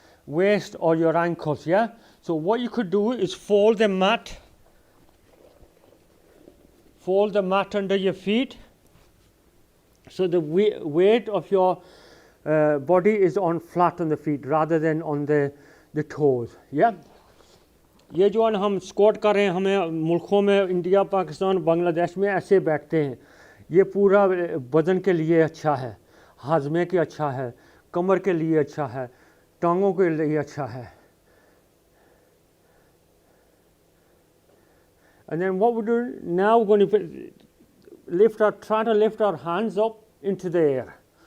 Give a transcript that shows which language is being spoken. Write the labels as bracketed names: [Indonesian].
[English] waist or your ankles, yeah? So what you could do is fold the mat under your feet, so the weight of your body is on flat on the feet rather than on the toes, yeah? [Hindi] ये जो है हम squat कर रहे हैं, हमें मुल्कों में इंडिया, पाकिस्तान, बांग्लादेश में ऐसे बैठते हैं, ये पूरा बदन के लिए अच्छा है, हाजमे के अच्छा है, कमर के लिए अच्छा है, टांगों के लिए अच्छा है. [English] And then what we do now, we're going to try to lift our hands up into the air.